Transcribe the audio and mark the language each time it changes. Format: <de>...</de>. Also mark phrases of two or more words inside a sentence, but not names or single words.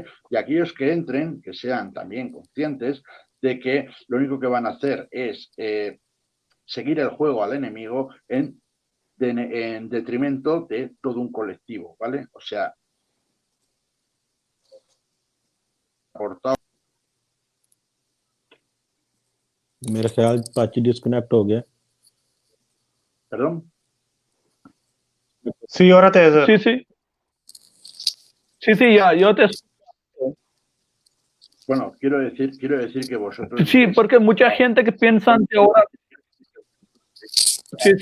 <es>Y aquellos que entren, que sean también conscientes de que lo único que van a hacer es seguir el juego al enemigo en detrimento de todo un colectivo, ¿vale? O sea, aportado.</es> <ur>میرے خیال پاچی ڈسکنیکٹ ہو گیا.</ur> <es>¿Perdón? Sí, ahora te... Sí, ya, yo te... Bueno, quiero decir que vosotros... Sí, porque mucha gente que piensa que ahora... Sí.</es>